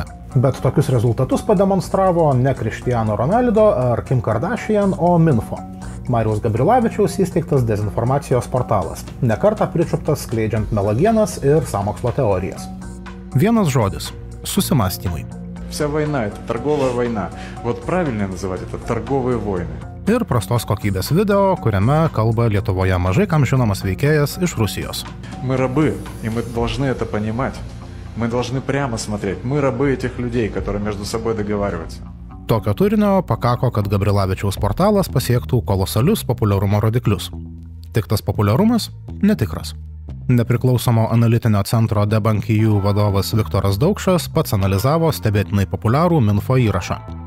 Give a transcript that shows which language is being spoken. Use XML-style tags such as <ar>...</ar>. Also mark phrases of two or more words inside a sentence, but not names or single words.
<lt>Bet tokius rezultatus pademonstravo ne Cristiano Ronaldo ar Kim Kardashian, o Minfo. Mariaus Gabrilavičiaus įsteigtas dezinformacijos portalas, ne kartą pričiuptas skleidžiant melagienas ir sąmokslo teorijas. Vienas žodis – susimąstymai.</lt> <ru>Вся война – это торговая война. Вот правильно называть это торговые войны.</ru> <lt>Ir prastos kokybės video, kuriame kalba Lietuvoje mažai kam žinomas veikėjas iš Rusijos.</lt> <ru>Мы рабы, и мы должны это понимать. Мы должны прямо смотреть. Мы рабы этих людей, которые между собой договариваются.</ru> <lt>Tokio turinio pakako, kad Gabrilavičiaus portalas pasiektų kolosalius populiarumo rodiklius. Tik tas populiarumas netikras. Nepriklausomo analitinio centro Debunk.eu vadovas Viktoras Daukšas pats analizavo stebėtinai populiarų Minfo įrašą.</lt>